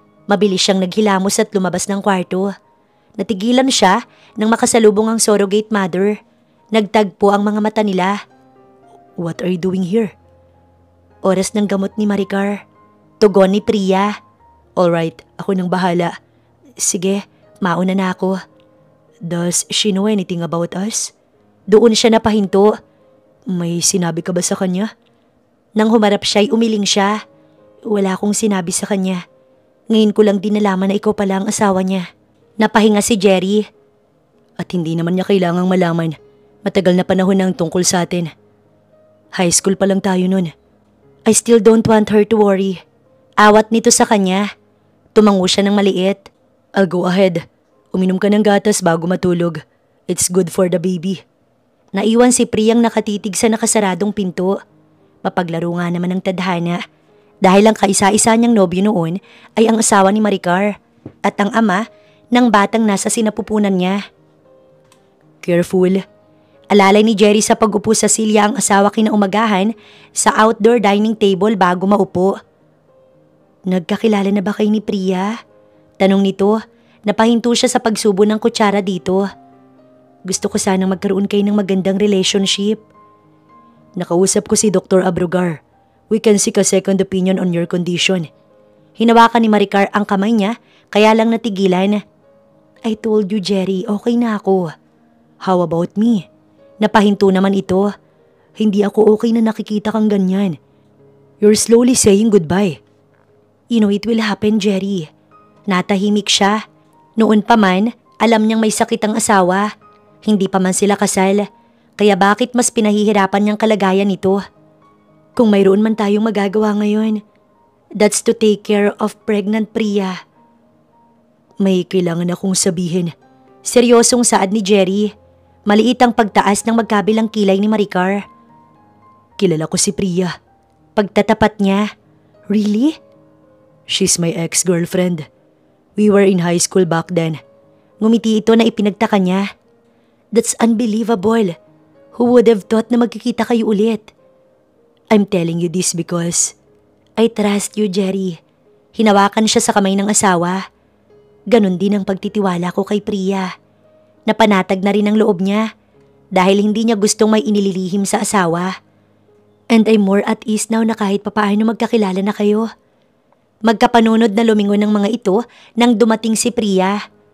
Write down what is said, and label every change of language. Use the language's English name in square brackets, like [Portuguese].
[Filipino] Mabilis siyang naghilamos at lumabas ng kwarto. Natigilan siya nang makasalubong ang surrogate mother. Nagtagpo ang mga mata nila. [English] What are you doing here? [Filipino] Oras ng gamot ni Maricar. Tugon ni Priya. Alright, ako nang bahala. Sige, mauna na ako. [English] Does she know anything about us? [Filipino] Doon siya napahinto. May sinabi ka ba sa kanya? Nang humarap siya'y umiling siya. Wala akong sinabi sa kanya. Ngayon ko lang din nalaman na ikaw pala ang asawa niya. Napahinga si Jerry. At hindi naman niya kailangang malaman. Matagal na panahon nang tungkol sa atin. High school pa lang tayo nun. [English] I still don't want her to worry. [Filipino] Awat nito sa kanya. Tumango siya ng maliit. [English] I'll go ahead. [Filipino] Uminom ka ng gatas bago matulog. [English] It's good for the baby. [Filipino] Naiwan si Priyang nakatitig sa nakasaradong pinto. Mapaglaro nga naman ng tadhana. Dahil ang kaisa-isa niyang nobyo noon ay ang asawa ni Maricar at ang ama ng batang nasa sinapupunan niya. Careful. Alalay ni Jerry sa pag-upo sa silya ang asawa kinaumagahan sa outdoor dining table bago maupo. Nagkakilala na ba kayo ni Priya? Tanong nito. Napahinto siya sa pagsubo ng kutsara dito. Gusto ko sanang magkaroon kayo ng magandang relationship. Nakausap ko si Dr. Abrogar. [English] We can seek a second opinion on your condition. [Filipino] Hinawakan ni Maricar ang kamay niya kaya lang natigilan. [English] I told you, Jerry, [Filipino] okay na ako. [English] How about me? [Filipino] Napahinto naman ito. Hindi ako okay na nakikita kang ganyan. [English] You're slowly saying goodbye. You know it will happen, Jerry. [Filipino] Natahimik siya. Noon pa man, alam niyang may sakit ang asawa. Hindi pa man sila kasal. Kaya bakit mas pinahihirapan niyang kalagayan nito? Kung mayroon man tayong magagawa ngayon, [English] that's to take care of pregnant Priya. [Filipino] May kailangan akong sabihin. Seryosong saad ni Jerry. Maliit ang pagtaas ng magkabilang kilay ni Maricar. Kilala ko si Priya. Pagtatapat niya. Really? [English] She's my ex-girlfriend. We were in high school back then. [Filipino] Ngumiti ito na ipinagtaka niya. [English] That's unbelievable. Who would have thought [Filipino] na magkikita kayo ulit? [English] I'm telling you this because I trust you, Jerry. [Filipino] Hinawakan siya sa kamay ng asawa. Ganon din ang pagtitiwala ko kay Priya. Napanatag na rin ang loob niya dahil hindi niya gustong may inililihim sa asawa. [English] And I'm more at ease now [Filipino] na kahit papaano magkakilala na kayo. Magkapanunod na lumingon ng mga ito nang dumating si Priya.